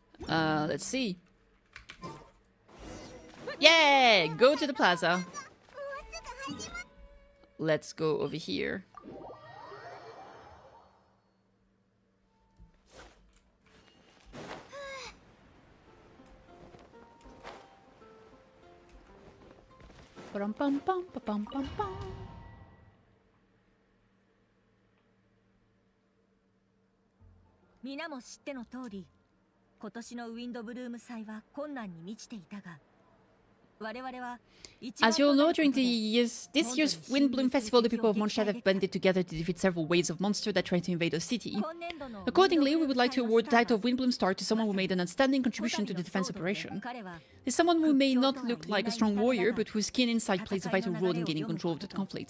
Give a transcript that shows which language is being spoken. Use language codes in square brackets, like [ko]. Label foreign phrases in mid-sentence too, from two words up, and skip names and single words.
[en] Let's see. Yeah, go to the plaza. Let's go over here. Ba-dum-bum-bum-ba-bum-bum-bum. [ja] 皆も知っての通り、今年のウィンドブルーム祭は困難に満ちていたが、我々は [en] As you'll know, during this year's Windbloom Festival, the people of Mondstadt have banded together to defeat several waves of monsters that try to invade our city. Accordingly, we would like to award the title of Windbloom Star to someone who made an outstanding contribution to the defense operation. There's someone who may not look like a strong warrior, but whose keen insight plays a vital role in gaining control of the conflict.